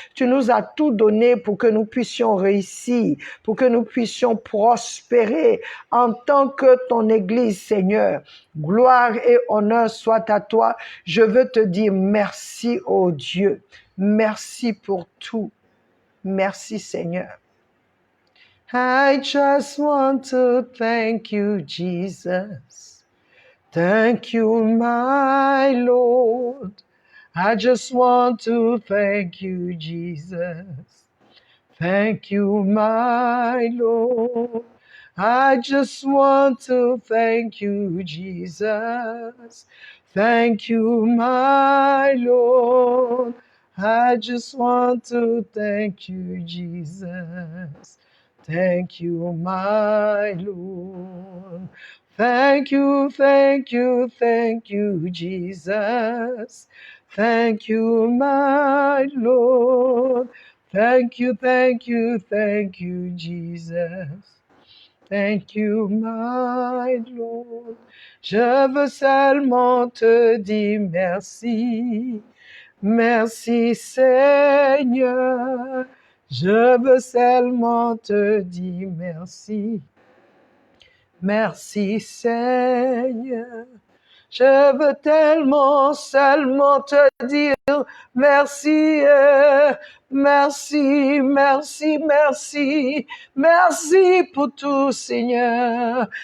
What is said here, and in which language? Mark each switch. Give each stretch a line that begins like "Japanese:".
French: Tu nous as tout donné pour que nous puissions réussir, pour que nous puissions prospérer en tant que ton Église, Seigneur. Gloire et honneur soit à toi. Je veux te dire merci, oh Dieu. Merci pour tout. Merci, Seigneur.
English: I just want to thank you, Jesus. Thank you, my Lord. I just want to thank you, Jesus. Thank you, my Lord. I just want to thank you, Jesus. Thank you, my Lord. I just want to thank you, Jesus. Thank you, my Lord. Thank you, thank you, thank you, Jesus. Thank you, my Lord. Thank you, thank you, thank you, Jesus. Thank you, my Lord.
French: Je veux seulement te dire merci. Merci, Seigneur. Je veux seulement te dire merci. Merci, Seigneur. Je veux tellement seulement te dire merci, merci, merci, merci, merci pour tout, Seigneur.